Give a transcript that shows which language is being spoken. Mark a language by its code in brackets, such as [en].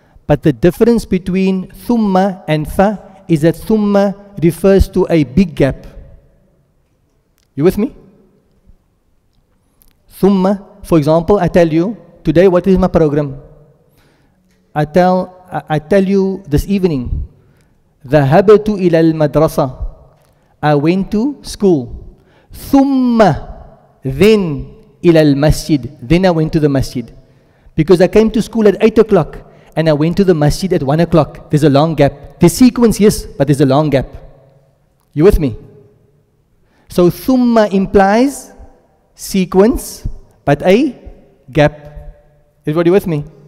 [en] But the difference between thumma and fa is that thumma refers to a big gap. You with me? Thumma, for example, I tell you, today what is my program? I tell you this evening, [ar] ذهبت إلى المدرسة. [en] I went to school. [ar] ثم [en] then [ar] إلى المسجد. [en] Then I went to the masjid. Because I came to school at 8 o'clock and I went to the masjid at 1 o'clock. There's a long gap. The sequence, yes, but there's a long gap. You with me? So thumma implies sequence, but a gap. Everybody with me?